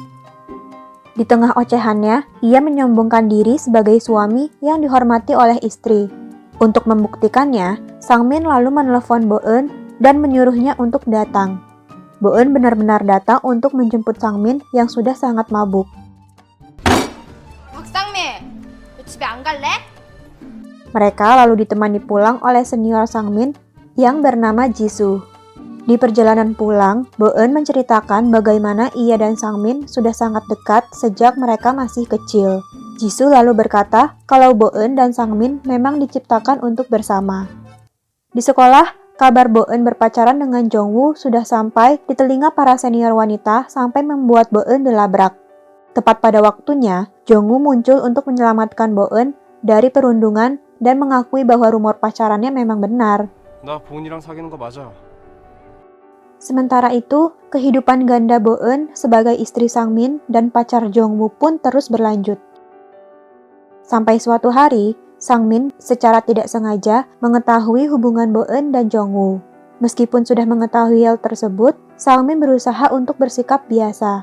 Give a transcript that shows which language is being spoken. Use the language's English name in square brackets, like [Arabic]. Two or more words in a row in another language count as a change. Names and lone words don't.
[Indonesian] Di tengah ocehannya, ia menyombongkan diri sebagai suami yang dihormati oleh istri. Untuk membuktikannya, Sangmin lalu menelepon Bo-eun dan menyuruhnya untuk datang. Bo-eun benar-benar datang untuk menjemput Sangmin yang sudah sangat mabuk. [Korean] 박상민, 너 집에 안 갈래? [Indonesian] Mereka lalu ditemani pulang oleh senior Sangmin yang bernama Jisoo. Di perjalanan pulang, Bo-eun menceritakan bagaimana ia dan Sangmin sudah sangat dekat sejak mereka masih kecil. Jisoo lalu berkata kalau Bo-eun dan Sangmin memang diciptakan untuk bersama. Di sekolah, kabar Bo-eun berpacaran dengan Jongwoo sudah sampai di telinga para senior wanita sampai membuat Bo-eun dilabrak. Tepat pada waktunya, Jongwoo muncul untuk menyelamatkan Bo-eun dari perundungan dan mengakui bahwa rumor pacarannya memang benar. [Korean] 나 보은이랑 사귀는 거 맞아. [Indonesian] Sementara itu, kehidupan ganda Bo-eun sebagai istri Sangmin dan pacar Jongwoo pun terus berlanjut. Sampai suatu hari, Sangmin secara tidak sengaja mengetahui hubungan Bo-eun dan Jongwoo. Meskipun sudah mengetahui hal tersebut, Sangmin berusaha untuk bersikap biasa.